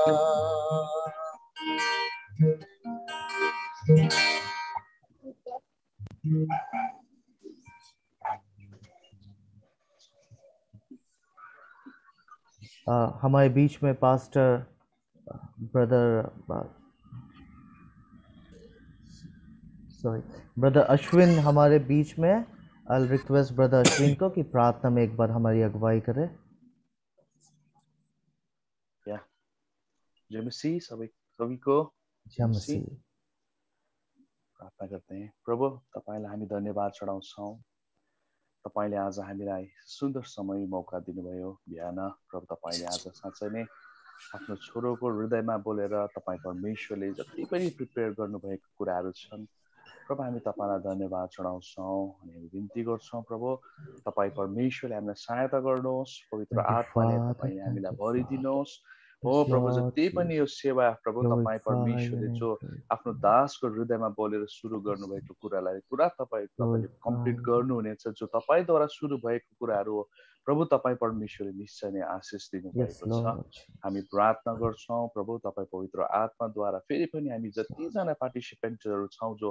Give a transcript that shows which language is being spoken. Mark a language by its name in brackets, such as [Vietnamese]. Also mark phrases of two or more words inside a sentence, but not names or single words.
[Hindi] हमारे बीच में पास्टर ब्रदर अश्विन हमारे बीच में। [English] I request [Hindi] ब्रदर अश्विन को कि प्रार्थना में एक बार हमारी अगुवाई करें। जय मसीह सभी को जय मसीह। प्रार्थना करते हैं। [Nepali] प्रभु तपाईलाई हामी धन्यवाद चढाउँछौँ। तपाईले आज हामीलाई सुन्दर समय मौका दिनुभयो बिहान। प्रभु तपाईले आज साँच्चै नै आफ्नो छोरोको हृदयमा बोलेर तपाईँ परमेश्वरले जति पनि प्रिपेयर गर्नुभएको कुराहरू छन् प्रभु हामी तपाईलाई धन्यवाद चढाउँछौँ अनि हामी बिन्ती गर्छौँ। प्रभु तपाईँ परमेश्वरले हामीलाई सहायता गर्नुहोस्। पवित्र आत्माले तपाईँ हामीलाई भरिदिनुहोस्। हो [English] Yes, [Nepali] प्रभु, [English] Lord [Nepali] जति पनि यो [English] Jesus. [Nepali] सेवा प्रभु तपाईँ [English] Glorify your [Nepali] परमेश्वरले [English] name. [Nepali] जो [English] Glorify [Nepali] आफ्नो [English] your name. [Nepali] दासको हृदयमा बोलेर सुरु गर्नुभएको कुरालाई पुरा तपाईँले कम्प्लिट [English] Glorify. [Nepali] गर्नुहुनेछ। जो तपाईँद्वारा सुरु भएको कुराहरू हो प्रभु, तपाईँ परमेश्वरले निश्चय नै आशिष [English] Yes, [Nepali] दिनुभएको छ। [English] Lord. [Nepali] हामी प्रार्थना गर्छौँ प्रभु, तपाईँ पवित्र आत्माद्वारा फेरि पनि हामी जतिजना पार्टिसिपेन्टहरू छौँ जो